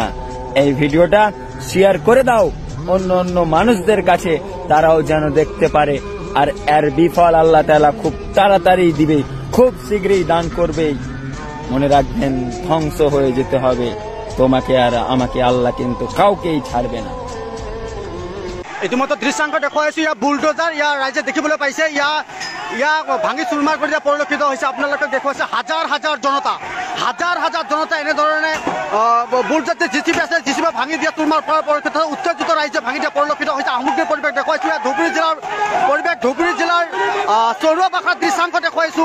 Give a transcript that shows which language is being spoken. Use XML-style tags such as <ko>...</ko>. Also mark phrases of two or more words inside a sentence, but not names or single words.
<bn>এই ভিডিওটা শেয়ার করে দাও অন্য অন্য মানুষদের কাছে, তারাও যেন দেখতে পারে। আর এর বিফল আল্লাহ তাআলা খুব তাড়াতাড়ি দিবে, খুব শীঘ্রই দান করবে। মনে রাখবেন, ধ্বংস হয়ে যেতে হবে তোমাকে আর আমাকে, আল্লাহ কিন্তু কাউকেই ছাড়বে না।</bn> <as>ইতিমধ্যে দৃশ্যাংশ দেখুৱাইছো, ইয়াৰ বুলডোজাৰ, ইয়াৰ ৰাইজে দেখিবলৈ পাইছে, ইয়াক ভাঙি চুৰমাৰ কৰি দিয়া পৰিলক্ষিত হৈছে। আপোনালোকে দেখুৱাইছে হাজাৰ হাজাৰ জনতা এনেধৰণে বুলডোজাৰ জিচিপি আছে, জিচিপি ভাঙি দিয়া চুৰমাৰ কৰাৰ পৰিলক্ষিত হৈছে। উত্তেজিত ৰাইজে ভাঙি দিয়া পৰিলক্ষিত হৈছে। সামগ্ৰিক পৰিৱেশ দেখুৱাইছো, ইয়াত ধুবুৰী জিলাৰ পৰিৱেশ, ধুবুৰী জিলাৰ চৰুৱাবাসাৰ দৃশ্যাংশ দেখুৱাইছো।</as>